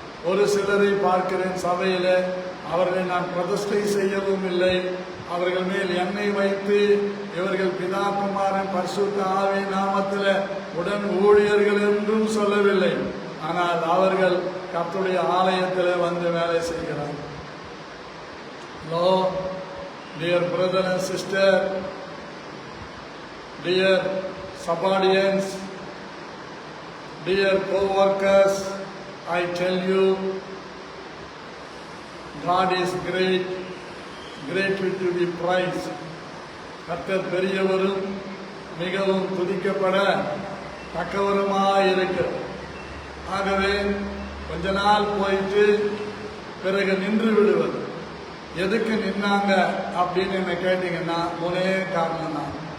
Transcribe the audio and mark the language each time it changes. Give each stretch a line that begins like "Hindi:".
Tamil: ஒரு சிலரை பார்க்கிறேன் சபையில, அவர்களை நான் பிரதிஷ்டை செய்யவும் இல்லை, அவர்கள் மேல் எண்ணெய் வைத்து இவர்கள் பிதா குமாரன் பரிசுத்த ஆவி நாமத்தில் உடன் ஊழியர்கள் என்றும் சொல்லவில்லை. ஆனால் அவர்கள் கர்த்தருடைய ஆலயத்தில் வந்து வேலை செய்கிறார்கள்.
English: Hello, dear brother and sister, dear subaudience, dear co-workers, I tell you, God is great, greatly to be praised.
Tamil: கர்த்தர் பெரியவரும் மிகவும் துதிக்கப்பட தக்கவருமாயிருக்கிறார். ஆகவே கொஞ்ச நாள் போயிட்டு பிறகு நின்று விடுவது. எதுக்கு நின்னாங்க அப்படின்னு என்ன கேட்டீங்கன்னா, ஒரே காரணம் தான்.